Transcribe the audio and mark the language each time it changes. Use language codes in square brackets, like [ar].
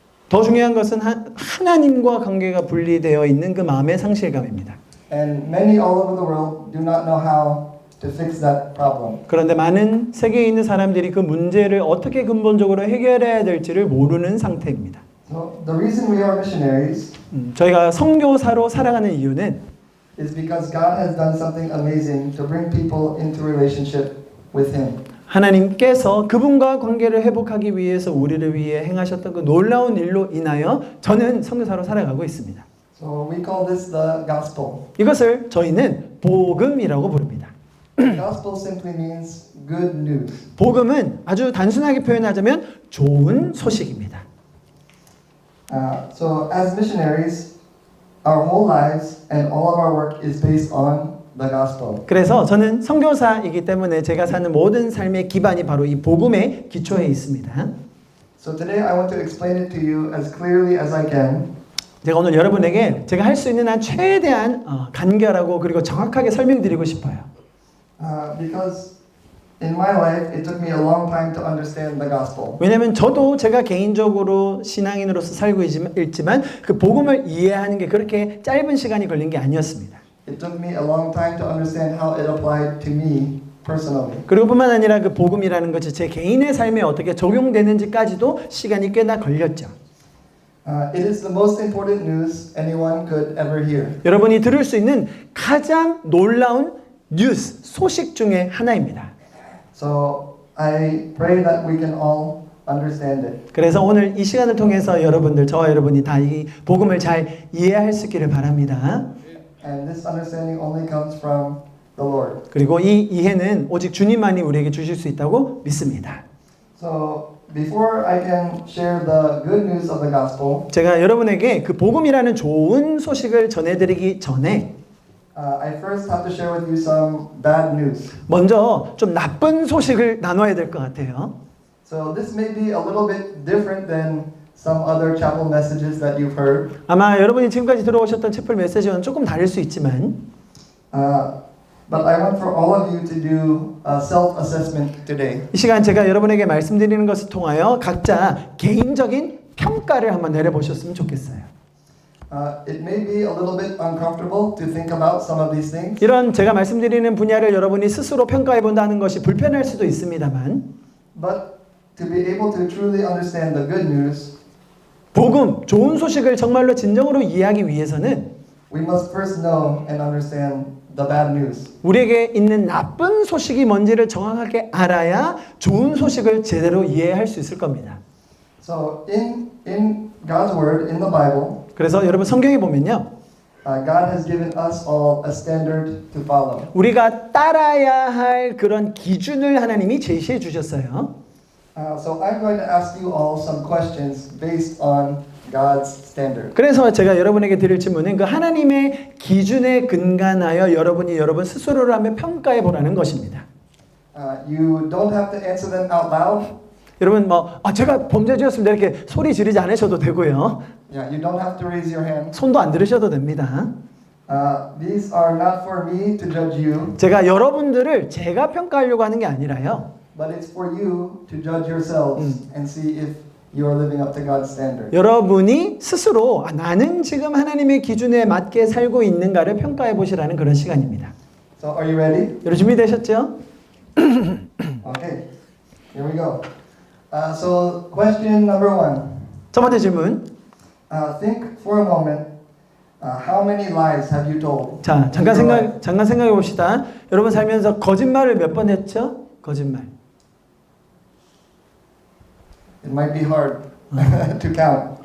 [ko] 더 중요한 것은 하나님과 관계가 분리되어 있는 그 마음의 상실감입니다. [en] And many all over the world do not know how to fix that problem. [ko] 그런데 많은 세계에 있는 사람들이 그 문제를 어떻게 근본적으로 해결해야 될지를 모르는 상태입니다. [en] So the reason we are missionaries [ko] 저희가 선교사로 살아가는 이유는 [en] is because God has done something amazing to bring people into relationship with Him. [ko] 하나님께서 그분과 관계를 회복하기 위해서 우리를 위해 행하셨던 그 놀라운 일로 인하여 저는 선교사로 살아가고 있습니다. [en] So we call this the gospel. [ko] 이것을 저희는 복음이라고 부릅니다. [en] Gospel simply means good news. [ko] 복음은 아주 단순하게 표현하자면 좋은 소식입니다. [en] So as missionaries, our whole lives and all of our work is based on the gospel. [ko] 그래서 저는 선교사이기 때문에 제가 사는 모든 삶의 기반이 바로 이 복음에 기초해 있습니다. [en] So today I want to explain it to you as clearly as I can. [ko] 제가 오늘 여러분에게 제가 할 수 있는 한 최대한 간결하고 그리고 정확하게 설명드리고 싶어요. [en] Because in my life it took me a long time to understand the gospel. [ko] 왜냐하면 저도 제가 개인적으로 신앙인으로서 살고 있지만 그 복음을 이해하는 게 그렇게 짧은 시간이 걸린 게 아니었습니다. [en] It took me a long time to understand how it applied to me personally. [ko] 그리고 뿐만 아니라 그 복음이라는 것이 제 개인의 삶에 어떻게 적용되는지까지도 시간이 꽤나 걸렸죠. [en] It is the most important news anyone could ever hear. [ko] 여러분이 들을 수 있는 가장 놀라운 뉴스, 소식 중에 하나입니다. [en] So I pray that we can all understand it. [ko] 그래서 오늘 이 시간을 통해서 여러분들, 저와 여러분이 다 이 복음을 잘 이해할 수 있기를 바랍니다. [en] And this understanding only comes from the Lord. [ko] 그리고 이 이해는 오직 주님만이 우리에게 주실 수 있다고 믿습니다. [en] So before I can share the good news of the gospel, [ko] 제가 여러분에게 그 복음이라는 좋은 소식을 전해드리기 전에 [en] I first have to share with you some bad news. [ko] 먼저 좀 나쁜 소식을 나눠야 될 것 같아요. [en] So this may be a little bit different than some other chapel messages that you've heard. [ko] 아마 여러분이 지금까지 들어오셨던 채플 메시지와는 조금 다를 수 있지만 [en] But I want for all of you to do a self-assessment today. [ko] 이 시간 제가 여러분에게 말씀드리는 것을 통하여 각자 개인적인 평가를 한번 내려보셨으면 좋겠어요. [en] It may be a little bit uncomfortable to think about some of these things. [ko] 이런 제가 말씀드리는 분야를 여러분이 스스로 평가해 본다는 것이 불편할 수도 있습니다만 [en] But to be able to truly understand the good news, [ko] 복음, 좋은 소식을 정말로 진정으로 이해하기 위해서는 [en] we must first know and understand the bad news. [ko] 우리에게 있는 나쁜 소식이 뭔지를 정확하게 알아야 좋은 소식을 제대로 이해할 수 있을 겁니다. [en] So in God's word, in the Bible, [ko] 그래서 여러분 성경에 보면요. [en] God has given us all a standard to follow. [ko] 우리가 따라야 할 그런 기준을 하나님이 제시해 주셨어요. [en] So I'm going to ask you all some questions based on God's standard. [ko] 그래서 제가 여러분에게 드릴 질문은 그 하나님의 기준에 근간하여 여러분이 여러분 스스로를 한번 평가해 보라는 것입니다. [en] You don't have to answer them out loud. [ko] 여러분 제가 범죄자였습니다 이렇게 소리 지르지 않으셔도 되고요. [en] Yeah, you don't have to raise your hand. [ko] 손도 안 들으셔도 됩니다. [en] These are not for me to judge you, [ko] 제가 여러분들을 제가 평가하려고 하는 게 아니라요. [en] but it's for you to judge yourselves and see if you are living up to God's standard. [ko] 여러분이 스스로 나는 지금 하나님의 기준에 맞게 살고 있는가를 평가해 보시라는 그런 시간입니다. [en] So are you ready? [ko] 여러분 준비되셨죠? [en] Okay, here we go. So question number 1. [ko] 첫 번째 질문. [en] Think for a moment. How many lies have you told? [ko] 자, 잠깐 생각해 봅시다. 여러분 살면서 거짓말을 몇 번 했죠? 거짓말. [en] It might be hard to count.